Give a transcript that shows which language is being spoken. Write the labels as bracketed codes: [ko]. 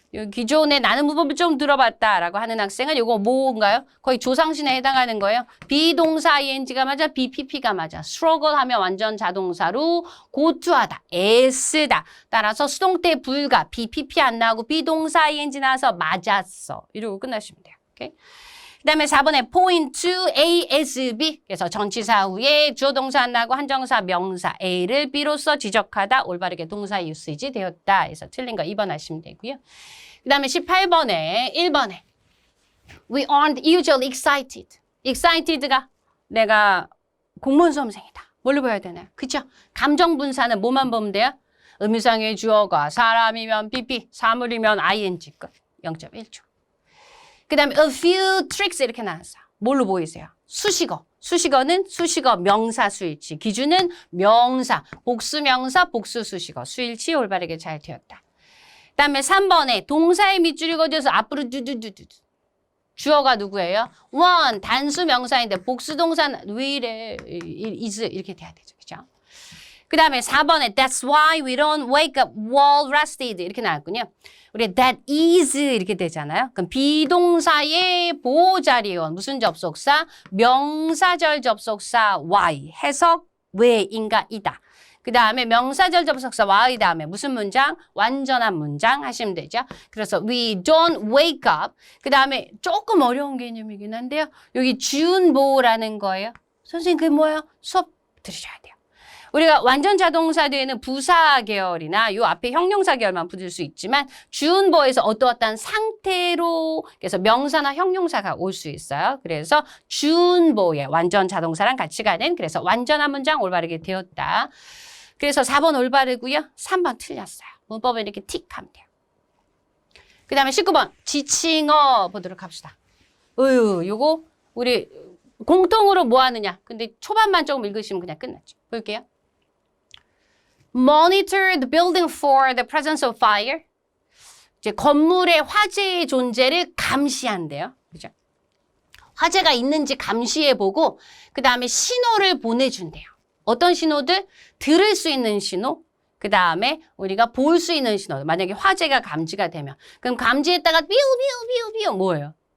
[ko] 기존에 나는 문법을 좀 들어봤다라고 하는 학생은 이거 뭔가요? 거의 조상신에 해당하는 거예요. 비동사 ing가 맞아, BPP가 맞아. struggle 하면 완전 자동사로 고투하다, 애쓰다. 따라서 수동태 불가, BPP 안 나오고 비동사 ing 나와서 맞았어. 이러고 끝나시면 돼요. 오케이? 그 다음에 4번에 [en] point A as B. [ko] 그래서 전치사 후에 주어 동사 안 나고 한정사 명사 A를 B로서 지적하다. 올바르게 동사 유시지 되었다. 그래서 틀린 거 2번 하시면 되고요. 그 다음에 18번에 1번에 [en] We aren't usually excited. [ko] excited가 내가 공무원 수험생이다. 뭘로 봐야 되나요? 그쵸? 감정 분사는 뭐만 보면 돼요? 의미상의 주어가 사람이면 PP, 사물이면 ing 끝. 0.1초. 그 다음에 [en] a few tricks [ko] 이렇게 나왔어요. 뭘로 보이세요? 수식어. 수식어는 수식어 명사 수일치. 기준은 명사, 복수명사, 복수수식어. 수일치 올바르게 잘 되었다. 그 다음에 3번에 동사의 밑줄이 그어져서 앞으로 두두두두. 주어가 누구예요? one, 단수 명사인데 복수동사는 왜 이래? is 이렇게 돼야 되죠. 그죠? 그 다음에 4번에 [en] that's why we don't wake up well rested [ko] 이렇게 나왔군요. 우리 [en] that is [ko] 이렇게 되잖아요. 그럼 비동사의 보호자리원 무슨 접속사? 명사절 접속사 why 해석 왜인가 이다. 그 다음에 명사절 접속사 why 다음에 무슨 문장? 완전한 문장 하시면 되죠. 그래서 [en] we don't wake up. [ko] 그 다음에 조금 어려운 개념이긴 한데요. 여기 준보라는 거예요. 선생님 그게 뭐예요? 수업 들으셔야 돼요. 우리가 완전 자동사 뒤에는 부사 계열이나 요 앞에 형용사 계열만 붙을 수 있지만 준보에서 어떠한 상태로 그래서 명사나 형용사가 올 수 있어요. 그래서 준보의 완전 자동사랑 같이 가는 그래서 완전한 문장 올바르게 되었다. 그래서 4번 올바르고요. 3번 틀렸어요. 문법은 이렇게 틱하면 돼요. 그 다음에 19번 지칭어 보도록 합시다. 요거 우리 공통으로 뭐 하느냐. 근데 초반만 조금 읽으시면 그냥 끝났죠. 볼게요. [en] Monitor the building for the presence of fire. [ko] 이제 건물의 화재의 존재를 감시한대요. 그죠? 화재가 있는지 감시해보고 그 다음에 신호를 보내준대요. 어떤 신호들? 들을 수 있는 신호. 그 다음에 우리가 볼 수 있는 신호. 만약에 화재가 감지가 되면 그럼 감지했다가 삐우삐우삐우삐우 뭐예요?